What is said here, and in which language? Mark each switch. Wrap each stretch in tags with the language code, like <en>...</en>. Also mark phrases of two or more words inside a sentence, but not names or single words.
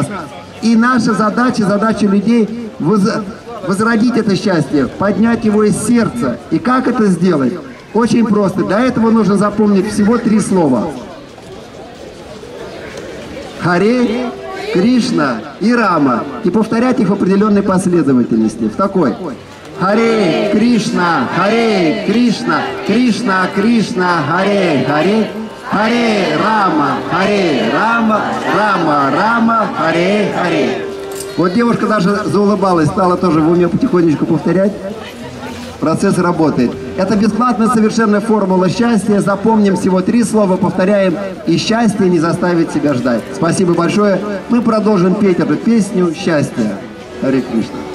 <ru>И наша задача, задача людей возродить это счастье, поднять его из сердца. И как это сделать? Очень просто. Для этого нужно запомнить всего 3 слова. Харе, Кришна и Рама. И повторять их в определенной последовательности. В такой. Харе, Кришна, Кришна, Кришна, Харе, Харе. Харе Рама, Рама, Рама, Харе, Харе. Вот девушка даже заулыбалась, стала тоже в уме потихонечку повторять. Процесс работает. Это бесплатная совершенная формула счастья. Запомним всего 3 слова, повторяем, и счастье не заставит себя ждать. Спасибо большое. Мы продолжим петь эту песню «Счастье». Харе Кришна.</ru>